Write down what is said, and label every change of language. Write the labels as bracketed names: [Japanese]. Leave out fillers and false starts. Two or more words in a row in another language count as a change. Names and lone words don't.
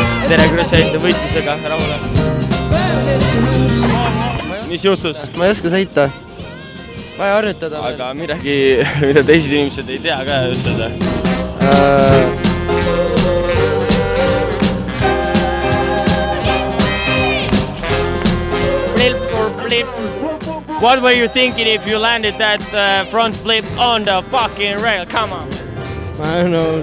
[Estonian] tere, kuidas jäite võistlusega rahule? Mis juhtus? Ma ei oska sõita. Vaja harjutada. Aga midagi, mida teised inimesed ei tea ka ütleda. [English] Flip or flip. What were you thinking if you landed that front flip on the fucking rail? Come on. I don't know.